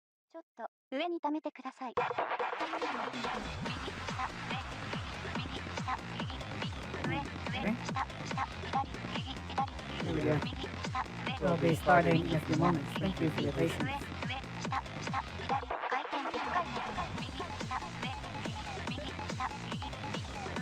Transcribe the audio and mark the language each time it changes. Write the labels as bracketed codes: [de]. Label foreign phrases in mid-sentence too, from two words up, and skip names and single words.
[ja] ちょっと上に溜めてください。右下上右下右上上下下左右左右右下上 [en] We'll be starting in a few moments. Thank you for your patience. [ja] 上下下左回転1回右下上右下右上